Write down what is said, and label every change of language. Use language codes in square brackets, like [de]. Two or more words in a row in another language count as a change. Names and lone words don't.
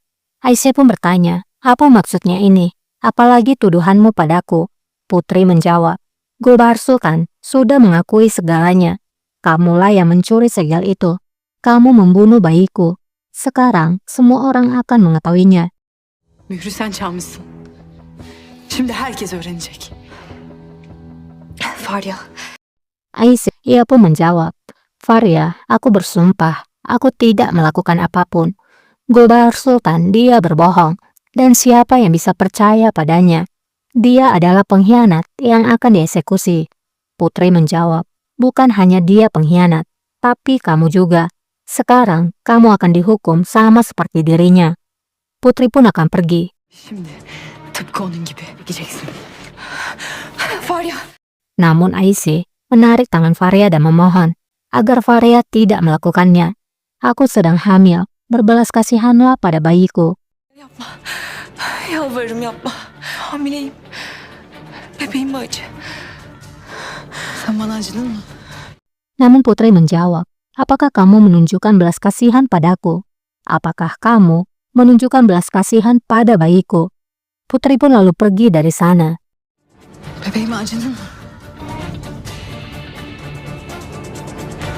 [id] Aisyah pun bertanya, apa maksudnya ini? Apalagi tuduhanmu padaku? Putri menjawab, Gulbahar Sultan sudah mengakui segalanya. Kamulah yang mencuri segel itu. Kamu membunuh bayiku. Sekarang semua orang akan mengetahuinya. [tr] Mührü sen çalmışsın. Şimdi herkes öğrenecek. Farya. [id] Aisyah, ia pun menjawab, Farya, aku bersumpah, aku tidak melakukan apapun. Gulbahar Sultan, dia berbohong, dan siapa yang bisa percaya padanya? Dia adalah pengkhianat yang akan dieksekusi. Putri menjawab, bukan hanya dia pengkhianat, tapi kamu juga. Sekarang kamu akan dihukum sama seperti dirinya. Putri pun akan pergi. [tr] Şimdi tıpkı onun gibi gideceksin. Farya. [id] Namun Aisyah menarik tangan Farya dan memohon agar Farya tidak melakukannya. Aku sedang hamil, berbelas kasihanlah pada bayiku. [tr] Yapma. Yalvarırım yapma. Hamileyim. Bebeğim acı. Sen bana acıdın mı? [id] Namun Putri menjawab, apakah kamu menunjukkan belas kasihan padaku? Apakah kamu menunjukkan belas kasihan pada bayiku? Putri pun lalu pergi dari sana. [tr] Bebeğime acıdın mı?